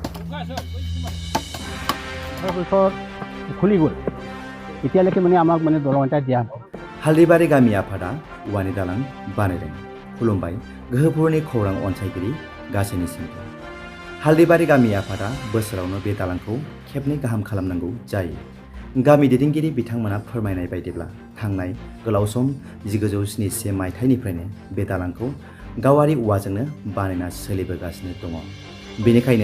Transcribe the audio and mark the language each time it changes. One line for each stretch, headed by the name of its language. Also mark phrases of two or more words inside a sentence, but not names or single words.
Assamese: তাৰপিছত খুলি গ'ল এতিয়ালৈকে মানে আমাক মানে দলং এটা দিয়া
Bodo: हाल्दैबारि गामि आफादा औवानि दालां बानायदों खुलुमबाय गोहोफोरनि खौरां अनसायगिरि गासैनिसिमबो हाल्दैबारि गामि आफादा बोसोरावनो बे दालांखौ खेबनै गाहाम खालामनांगौ जायो गामि दैदेनगिरि बिथांमोना फोरमायनाय बायदिब्ला थांनाय गोलाव सम 1971 मायथाइनिफ्रायनो बे दालांखौ गावारि औवाजोंनो बानायना सोलिबोगासिनो दङ बेनिखायनो